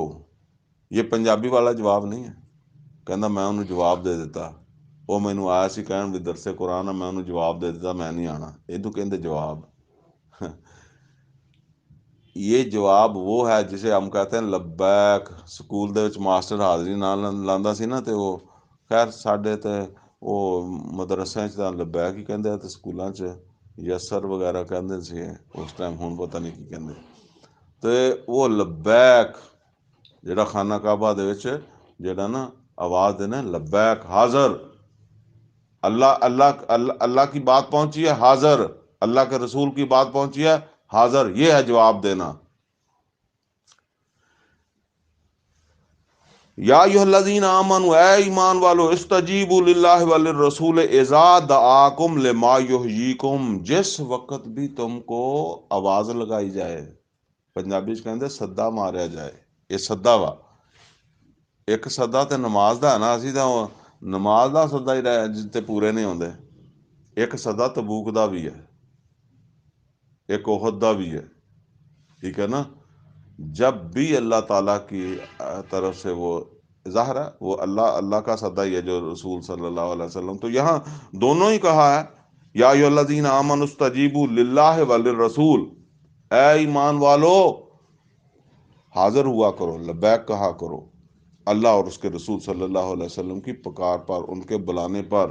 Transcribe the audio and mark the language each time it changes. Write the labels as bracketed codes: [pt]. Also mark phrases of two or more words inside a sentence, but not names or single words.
[ur] یہ پنجابی والا جواب نہیں ہے، [pa] کہنا میں انہوں جواب دے دیتا، وہ مینوں آیا سی کہن بھی درس قرآن ہے، میں انہوں جواب دے دیتا، میں نہیں آنا، یہ کہندے جواب۔ [ur] یہ جواب وہ ہے جسے ہم کہتے ہیں لبیک۔ [pa] سکول دے وچ ماسٹر حاضری نہ لاندا سی نا، تے وہ خیر ساڈے تے وہ مدرسے چ تاں لبیک ہی کہندے تے سکولاں چ یسر وغیرہ کہندے سی اس ٹائم، ہن پتہ نہیں کی کہندے۔ تے وہ لبیک جڑا خانہ کعبہ دے وچ جڑا نا آواز دینا لبیک، [ur] حاضر، اللہ کی بات پہنچی ہے، حاضر، اللہ کے رسول کی بات پہنچی ہے، حاضر، یہ ہے جواب دینا۔ [ar] یا ایھا الذین آمنوا، [ur] اے ایمان والو، [ar] استجیبوا للہ وللرسول اذا دعاکم لما یحییکم، جس [ur] وقت بھی تم کو آواز لگائی جائے، [pa] پنجابی چ کہندے سدا ماریا جائے، یہ سدا وا، ایک سدا تے نماز دا ہے نا، اسی تو نماز دا سدا ہی رہ تے پورے نہیں ہوندے، ایک سدا تبوک دا بھی ہے، ایک احد دا بھی ہے، ٹھیک ہے نا۔ [ur] جب بھی اللہ تعالیٰ کی طرف سے وہ ظاہر ہے، وہ اللہ کا صدا ہی ہے جو رسول صلی اللہ علیہ وسلم، تو یہاں دونوں ہی کہا ہے [ar] یا ایھا الذین آمنوا استجیبوا للہ وللرسول، [ur] اے ایمان والو حاضر ہوا کرو، لبیک کہا کرو اللہ اور اس کے رسول صلی اللہ علیہ وسلم کی پکار پر، ان کے بلانے پر۔